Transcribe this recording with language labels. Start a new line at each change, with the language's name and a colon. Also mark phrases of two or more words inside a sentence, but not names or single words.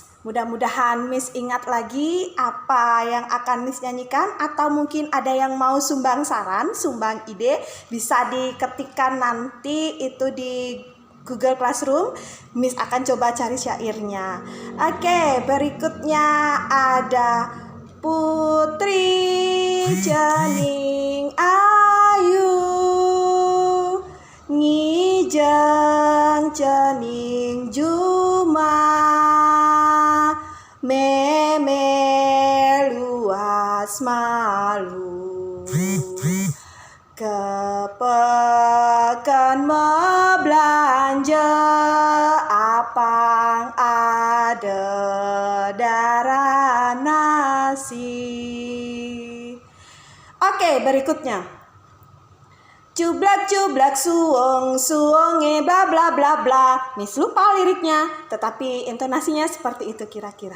Indonesian: Mudah-mudahan Miss ingat lagi apa yang akan Miss nyanyikan. Atau mungkin ada yang mau sumbang saran, sumbang ide. Bisa diketikkan nanti itu di Google Classroom. Miss akan coba cari syairnya. Oke, berikutnya ada Putri Cening Ayu
Balinese: Ngijeng cening juma meme luas malu kepekan belanja apang ada darah nasi.
Indonesian: Oke, berikutnya.
Javanese: Cublak suonge bla bla bla bla.
Indonesian: Miss lupa liriknya, tetapi intonasinya seperti itu kira-kira.